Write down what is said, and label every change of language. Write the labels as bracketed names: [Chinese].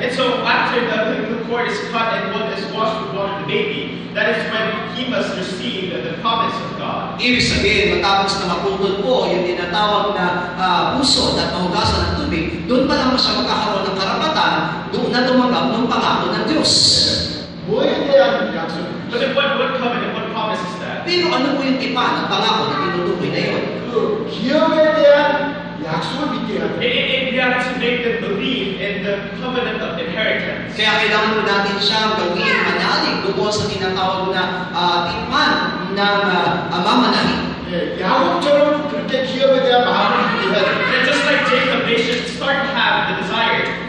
[English] And so after the cord is cut and one is washed with water, the baby, that is when he must receive the promise of God. [Filipino] Ibig sabihin, matapos na maputol po yung tinatawag na puso at mahugasan ng tubig, doon pa lang siya magkakaroon ng karapatan doon na tumanggap ng pangako ng Diyos. [Korean] 뭐에 대한 약속? [English] But then what covenant, what promise is that? [Filipino] Pero ano po yung tipan at pangako na tinutukoy na yun? [Korean] 그 기업에 대한 약속을 믿게 해야 돼요. [English] We have to make them believe in the covenant of inheritance. [Filipino] Kaya kailangan po natin siyang gawin manalig doon sa tinatawag na tipan ng mamanalig. [Korean] 야곱처럼 그렇게 기업에 대한 마음을 믿게 해야 돼요. [English] And just like Jacob, they should start to have the desire